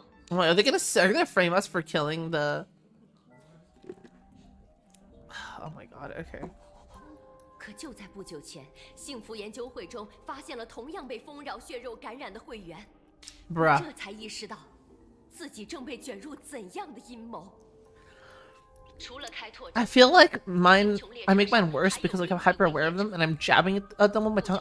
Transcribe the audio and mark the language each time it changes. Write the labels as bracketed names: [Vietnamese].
[English] Wait, are they gonna frame us for killing the? Oh my god, okay. [Chinese] 可就在不久前，幸福研究会中发现了同样被丰饶血肉感染的会员，这才意识到自己正被卷入怎样的阴谋。 [English] I feel like I make mine worse because like I'm hyper aware of them and I'm jabbing at them with my tongue.